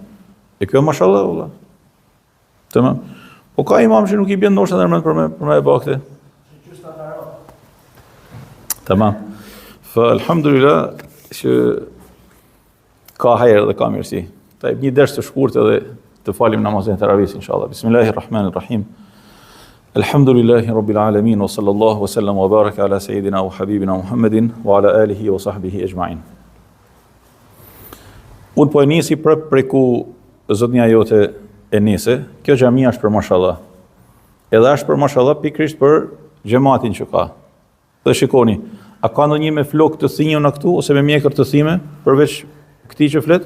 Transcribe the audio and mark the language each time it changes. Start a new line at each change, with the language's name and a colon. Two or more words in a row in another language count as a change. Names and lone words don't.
Albanian: E kjo mashallah valla. Tamam. Po ka imam që nuk i bën ndoshta ndërmend për me e bakte. Tamam. Fa alhamdulillah që ka hajër dhe ka mirësi. Ta një ders të shkurtë edhe të falim namazin e tarawih inshallah.
Arabic: بسم الله الرحمن الرحيم. الحمد لله رب العالمين وصلى الله وسلم وبارك على سيدنا وحبيبنا محمد وعلى آله وصحبه أجمعين.
Albanian: Unë po e nisi prej ku zotnia jote e nise, kjo xhamia është për mashallah. Edhe është për mashallah pikrisht për xhamatin që ka. Dhe shikoni, a ka ndonjë me flok të thinjur në këtu ose me mjekër të thime përveç këtij që flet?